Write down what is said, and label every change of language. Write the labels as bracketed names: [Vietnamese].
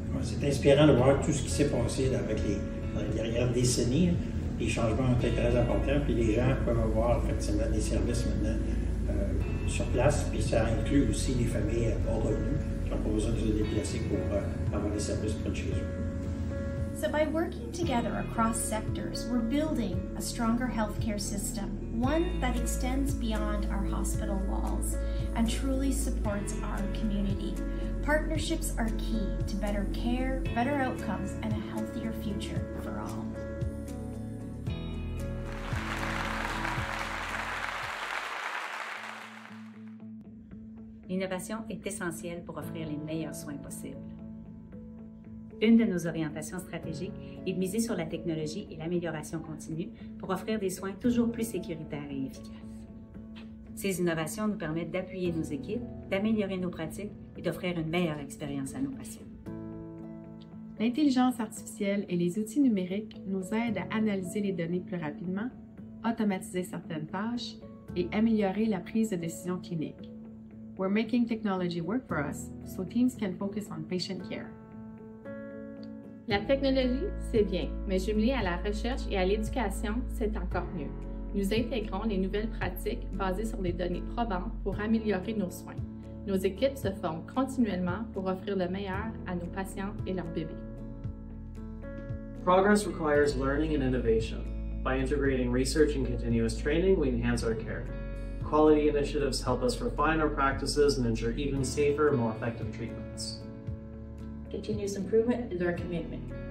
[French] C'est inspirant de voir tout ce qui s'est passé avec dans les dernières décennies. Les changements ont été très importants, puis les gens peuvent avoir effectivement des services maintenant sur place, puis ça inclut aussi les familles à bas revenus qui n'ont pas besoin de se déplacer pour avoir des services près de chez eux. [English] So by working together across sectors, we're building a stronger healthcare system, one that extends beyond our hospital walls and truly supports our community. Partnerships are key to better care, better outcomes, and a healthier future for all. [French] L'innovation est essentielle pour offrir les meilleurs soins possibles. Une de nos orientations stratégiques est de miser sur la technologie et l'amélioration continue pour offrir des soins toujours plus sécuritaires et efficaces. Ces innovations nous permettent d'appuyer nos équipes, d'améliorer nos pratiques et d'offrir une meilleure expérience à nos patients. L'intelligence artificielle et les outils numériques nous aident à analyser les données plus rapidement, automatiser certaines tâches et améliorer la prise de décision clinique. [English] We're making technology work for us so teams can focus on patient care. [French] La technologie, c'est bien, mais jumelée à la recherche et à l'éducation, c'est encore mieux. Nous intégrons les nouvelles pratiques basées sur des données probantes pour améliorer nos soins. Nos équipes se forment continuellement pour offrir le meilleur à nos patients et leurs bébés. [English] Progress requires learning and innovation. By integrating research and continuous training, we enhance our care. Quality initiatives help us refine our practices and ensure even safer, more effective treatments. Continuous improvement is our commitment.